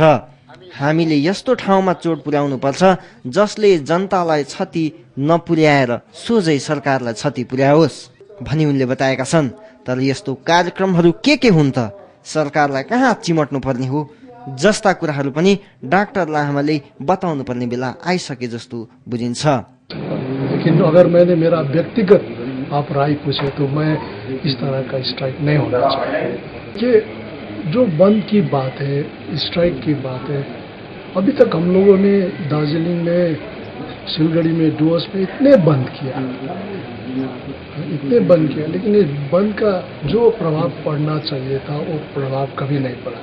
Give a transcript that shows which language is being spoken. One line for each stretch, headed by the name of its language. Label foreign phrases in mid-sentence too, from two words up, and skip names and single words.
Nepali: हामीले यस्तो ठाउँमा चोट पुर्याउनु पर्छ जसले जनतालाई क्षति नपुर्याएर सोझै सरकारलाई क्षति पुर्याओस् भनी उनले बताएका छन्। तर यस्तो कार्यक्रमहरू के हुन् त, सरकारलाई कहाँ चिमट्नु पर्ने हो जस्ता कुराहरू पनि डाक्टर लामाले बताउनु पर्ने बेला आइसके जस्तो बुझिन्छ।
Hindi: लेकिन अगर मैंने मेरा व्यक्तिगत आप राय पूछे तो मैं इस तरह का स्ट्राइक नहीं होना चाहिए। कि जो बंद की बात है, स्ट्राइक की बात है, अभी तक हम लोगों ने दार्जिलिंग में, सिलगड़ी में, डुवर्स में इतने बंद किया, लेकिन इस बंद का जो प्रभाव पड़ना चाहिए था वो प्रभाव कभी नहीं पड़ा।